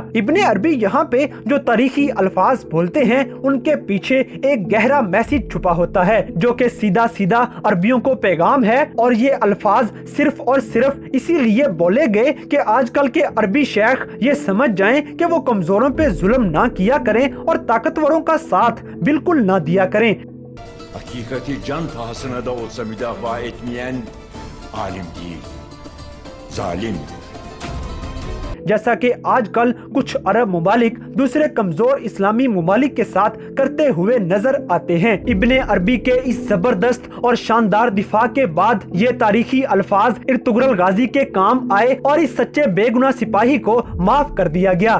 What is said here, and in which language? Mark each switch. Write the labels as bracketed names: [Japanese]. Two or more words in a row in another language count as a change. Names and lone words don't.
[Urdu] ابنِ عربی یہاں پے جو تاریخی الفاظ بولتے ہیں ان کے پیچھے ایک گہرا میسج چھپا ہوتا ہے، جو کہ سیدھا سیدھا عربیوں کو پیغام ہے. اور یہ الفاظ صرف اور صرف اسی لیے بولے گئے کہ آج کل کے عربی شیخ یہ سمجھ جائیں کہ وہ کمزوروں پے ظلم نہ کیا کریں اور طاقتوروں کا ساتھ بالکل نہ دیا کریں. [Turkish] Hakikati can pahasına da olsa müdafaa etmeyen alim değil, zalim. [Urdu] جیسا کہ آج کل کچھ عرب ممالک دوسرے کمزور اسلامی ممالک کے ساتھ کرتے ہوئے نظر آتے ہیں. ابنِ عربی کے اس زبردست اور شاندار دفاع کے بعد یہ تاریخی الفاظ ارطغرل غازی کے کام آئے اور اس سچے بےگناہ سپاہی کو معاف کر دیا گیا.